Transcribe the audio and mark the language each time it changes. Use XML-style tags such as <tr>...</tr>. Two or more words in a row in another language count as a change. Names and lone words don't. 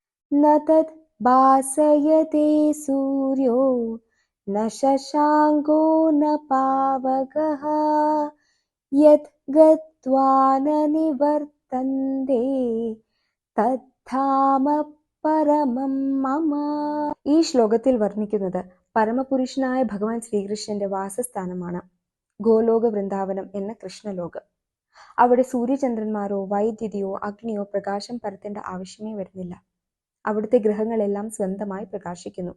<sa>न तद् भासयते सूर्यो न शशाङ्को न पावकः यत् गत्वा न निवर्तन्ते തദ്ധാമ പരമം മമ.</sa> <ml>ഈ ശ്ലോകത്തിൽ വർണ്ണിക്കുന്നത് പരമപുരുഷനായ ഭഗവാൻ ശ്രീകൃഷ്ണന്റെ വാസസ്ഥാനമാണ് ഗോലോക വൃന്ദാവനം എന്ന കൃഷ്ണലോകം. അവിടെ സൂര്യചന്ദ്രന്മാരോ വൈദ്യുതിയോ അഗ്നിയോ പ്രകാശം പരത്തേണ്ട ആവശ്യമേ വരുന്നില്ല. അവിടുത്തെ ഗ്രഹങ്ങളെല്ലാം സ്വന്തമായി പ്രകാശിക്കുന്നു.</ml>